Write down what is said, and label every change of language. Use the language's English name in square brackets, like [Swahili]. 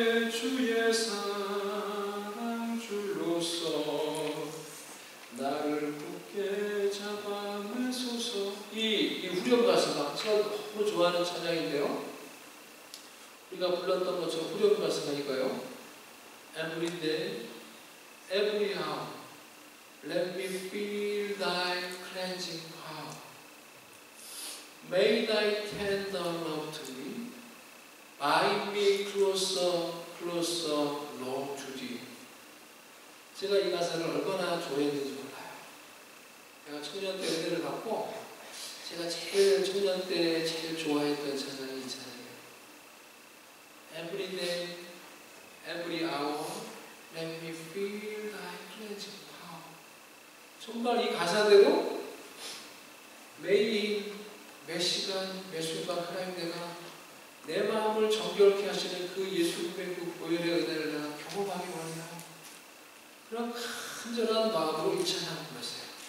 [Korean] 주의 사랑 줄로서 나를 굳게 잡아내소서. 이 후렴 가사가 제가 너무 좋아하는 찬양인데요. 우리가 불렀던 것처럼 후렴 가사가니까요. [English] Every day, every hour, let me feel thy cleansing power. May thy tender love to me bind me closer, closer, Lord to thee. [Korean] 제가 이 가사를 얼마나 좋아했는지 몰라요. 제가 청년 때 은혜를 받고 제가 제일 청년 때 제일 좋아했던 찬양이 이 찬양이에요. [English] Every day, every hour, let me feel thy cleansing power. [Korean] 정말 이 가사대로 매일 몇 시간, 몇 순간 하나님 내가 내 마음을 정결케 하시는 그 예수님의 그 보혈의 은혜를 내가 경험하기 원해요. 그런 간절한 마음으로 이 찬양을 불렀어요.